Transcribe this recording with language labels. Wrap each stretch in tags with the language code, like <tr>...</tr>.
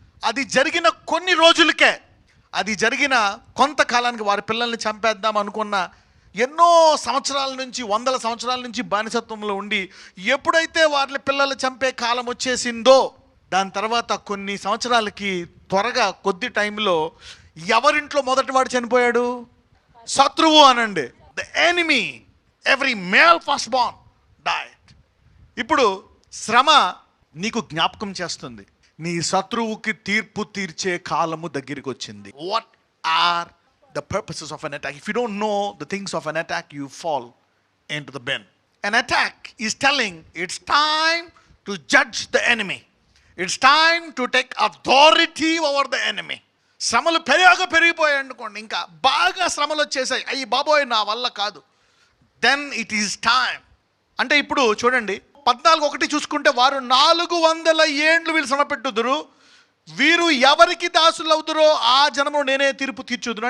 <te>అది జరిగిన కొన్ని రోజులకే, అది జరిగిన కొంతకాలానికి వారి పిల్లల్ని చంపేద్దాం అనుకున్న ఎన్నో సంవత్సరాల నుంచి, వందల సంవత్సరాల నుంచి బానిసత్వంలో ఉండి ఎప్పుడైతే వాళ్ళ పిల్లలు చంపే కాలం వచ్చేసిందో, దాని తర్వాత కొన్ని సంవత్సరాలకి త్వరగా కొద్ది టైంలో ఎవరింట్లో మొదటి వాడు చనిపోయాడు? శత్రువు అనండి,</te> <en>The enemy. Every male first born died.</en> <te>ఇప్పుడు శ్రమ నీకు జ్ఞాపకం చేస్తుంది, నీ శత్రువుకి తీర్పు తీర్చే కాలము దగ్గరికి వచ్చింది.</te> <en>What are the purposes of an attack? If you don't know the things of an attack, you fall into the bin. An attack is telling it's time to judge the enemy. It's time to take authority over the enemy.</en> <te>శ్రమలు పెరిగిపోయాయి అనుకోండి, ఇంకా బాగా శ్రమలు వచ్చేసాయి, అయ్యి బాబోయ్ నా వల్ల కాదు,</te> <en>Then it is time.</en> <te>అంటే ఇప్పుడు చూడండి 14:1 చూసుకుంటే, వారు 400 ఏండ్లు వీళ్ళు శ్రమ పెట్టుదురు, వీరు ఎవరికి దాసులు అవుతారో ఆ జనము నేనే తీర్పు తీర్చుదును.</te>